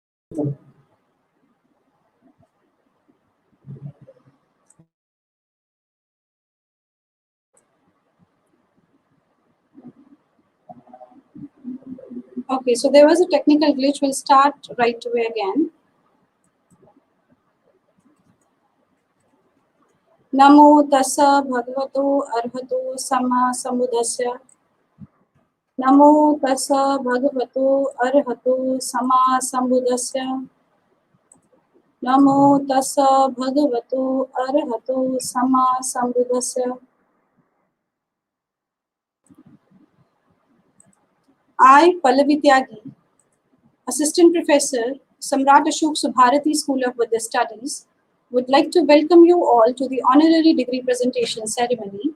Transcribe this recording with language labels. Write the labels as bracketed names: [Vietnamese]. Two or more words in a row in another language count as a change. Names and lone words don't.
[English] Okay, so there was a technical glitch. We'll start right away again. [Pali] Namo tassa bhagavato arhato sama sambuddhasya. Namo tassa bhagavato arhato sama sambuddhasya. Namo tassa bhagavato arhato sama sambuddhasya. [English] I, Pallavi Tyagi, Assistant Professor, Samrat Ashok Subharti School of Buddhist Studies, would like to welcome you all to the honorary degree presentation ceremony.